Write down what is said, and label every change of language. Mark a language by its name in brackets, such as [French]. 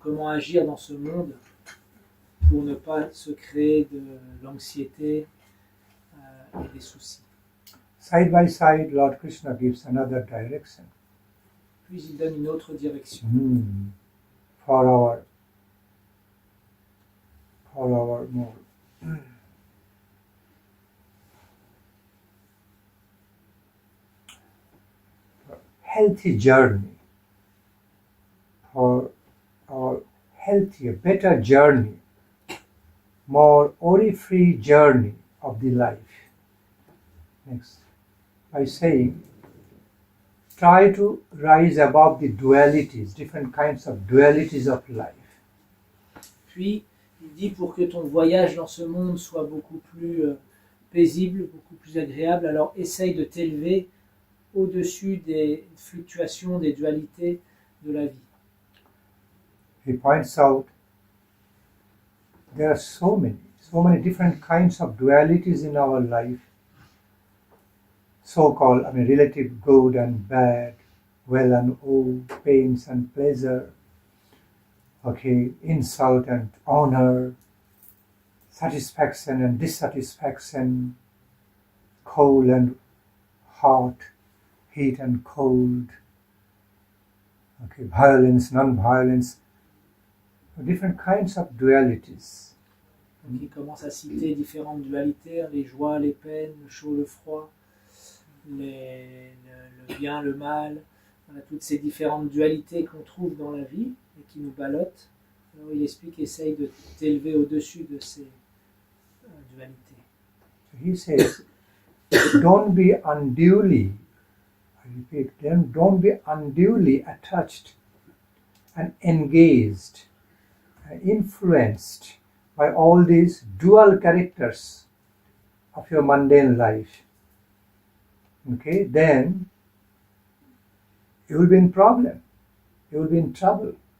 [French] Comment agir dans ce monde pour ne pas se créer de l'anxiété et des soucis. [English] Side by side, Lord Krishna gives another direction. [French] Puis il donne une autre direction. [English] For our more healthy journey, for our healthier, better journey, more worry-free journey of the life. Next, by saying, try to rise above the dualities, different kinds of dualities of life. [French] Puis, il dit, pour que ton voyage dans ce monde soit beaucoup plus paisible, beaucoup plus agréable, alors essaye de t'élever au-dessus des fluctuations, des dualités de la vie. [English] He points out there are so many different kinds of dualities in our life, so-called, relative good and bad, well and ill, pains and pleasure, okay, insult and honor, satisfaction and dissatisfaction, cold and hot, heat and cold, okay, violence, non-violence, different kinds of dualities. [French] Donc, il commence à citer différentes dualités, les joies, les peines, le chaud, le froid, le bien, le mal, voilà, toutes ces différentes dualités qu'on trouve dans la vie et qui nous ballottent. Alors il explique, essaye de t'élever au-dessus de ces dualités. [English] So he says, don't be unduly, I repeat, don't be unduly attached and engaged and influenced by all these dual characters of your mundane life. Okay, then you will be in problem. You will be in trouble.